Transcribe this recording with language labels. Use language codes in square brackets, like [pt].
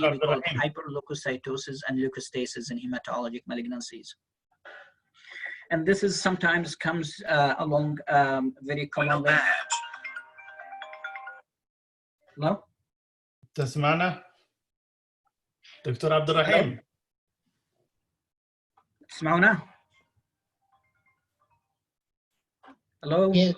[en] We call it hyperleukocytosis and leukostasis in hematologic malignancies. And this is sometimes comes along very commonly. Hello? [ar] تسمعنا؟ دكتور عبد الرحيم. تسمعونا؟ [en] Hello?